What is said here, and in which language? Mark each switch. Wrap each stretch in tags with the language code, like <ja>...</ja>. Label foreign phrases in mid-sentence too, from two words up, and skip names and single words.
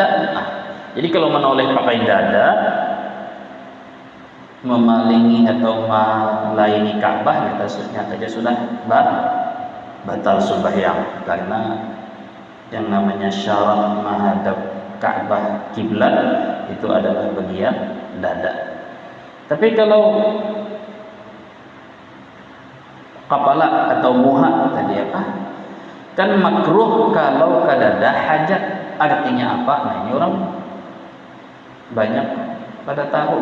<id>Nah, jadi kalau menoleh pakai dada, memalingi atau melayani Ka'bah, nyatanya sudah batal sembahyang, karena yang namanya syarat menghadap Ka'bah kiblat itu adalah bagian dada.</id> <bjn>Tapi kalau kepala atau muha tadi apa? Kan makruh kalau kadada hajat.</bjn> <id>Artinya apa? Nah, ini orang banyak pada tahu.</id>